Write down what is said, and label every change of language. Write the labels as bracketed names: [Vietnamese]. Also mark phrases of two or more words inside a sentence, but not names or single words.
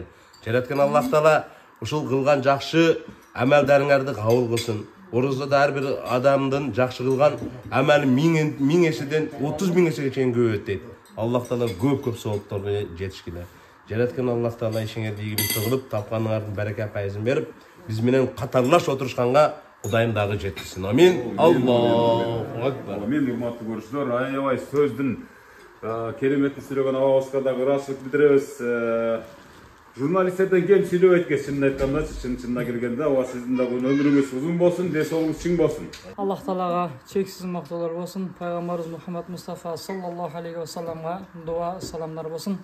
[Kyrgyz] Жараткан Аллах Таала ушул кылган жакшы амалдарыңарды кабыл кылсын. Орозда ар бир адамдын жакшы кылган амалы 1000 эседен 30 000 эсеге чейин көбөйөт дейт. Аллах Таала көп соолукторго жетишкиле. Жараткан Аллах Таала ишиңерди ийгиликтүү кылып, тапканыңардын береке пайызын берип, биз менен катарлаш отурушканга Кудайым дагы жеткизсин. Amin. [Arabic] الله أكبر. [Kyrgyz] Amin. Урматтуу көрүүчүлөр, аябай сөздүн кереметин сүйлөгөн абабызга дагы ыраазычылык билдиребиз. Журналисттерден кем сүйлөбөйт экен, чынын айтканда, чынына келгенде, ооба сиздин дагы өмүрүңүз узун болсун, десоңуз чың болсун. Аллах Таалага чексиз мактоолор болсун. Пайгамбарыбыз Мухаммад Мустафа [Arabic] صلى الله عليه وسلم [Kyrgyz] дуа саламдар болсун.